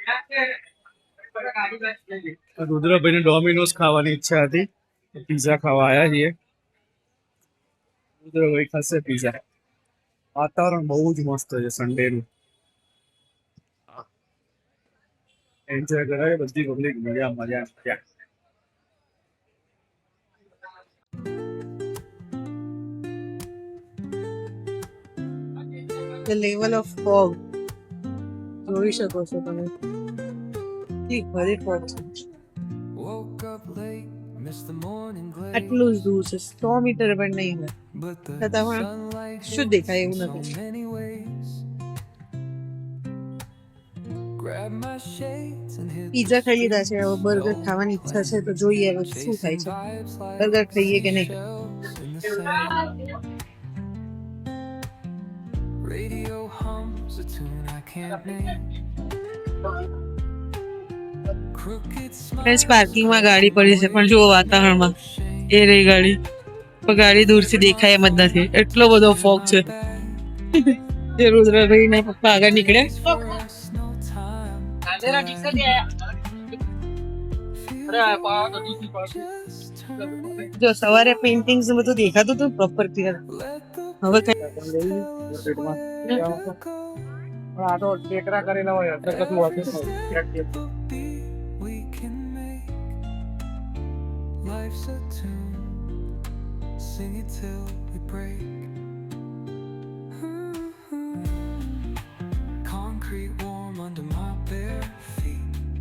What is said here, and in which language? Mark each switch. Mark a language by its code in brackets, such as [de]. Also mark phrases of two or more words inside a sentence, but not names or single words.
[gu] રુદ્રભાઈને ડોમિનોઝ ખાવાની ઈચ્છા હતી, પીઝા ખાવા આવ્યા છીએ. રુદ્રભાઈ ખાશે પીઝા. વાતાવરણ બહુ જ મસ્ત છે સન્ડે નું. એન્જોય કરાય બધી પબ્લિક. મજા મજા મજા. [en] The level of fog [gu] જોઈ શકો છો તમે. ઠીક ભલે fog છે. [en] Woke up late, missed the morning glaze. [gu] આટલું જ દૂર છે, 100 મીટર પણ નહીં હોય. [en] But the [gu] છતાં પણ [en] sunlight [gu] શું [en] hits [gu] દેખાય એવું [en] in so [gu] નથી. [en] many ways. Grab my shades and hit [gu] પીઝા ખાઈ લીધા છે, હવે બર્ગર ખાવાની ઈચ્છા છે તો જોઈએ હવે શું થાય છે. બર્ગર ખાઈએ કે નહીં. [en] Radio hums a tune I can't name. Crooked [gu] ફ્રેન્ડ્સ પાર્કિંગમાં ગાડી પડી છે, પણ જુઓ વાતાવરણમાં એ રહી ગાડી, પણ ગાડી દૂરથી દેખાય એમ જ નથી, એટલો બધો ફોગ છે. જે રુદ્રભાઈ ના પપ્પા આગળ નીકળ્યા. જો સવારે પેઇન્ટિંગ્સ બધું દેખાતું હતું [en] proper clear. [gu] હવે કઈ આ તો ટેકરા કરેલા હોય એટલે કશું વાંધો નહીં. [en] we can make. Life's a tune, sing it till we break. Concrete warm under my bare feet.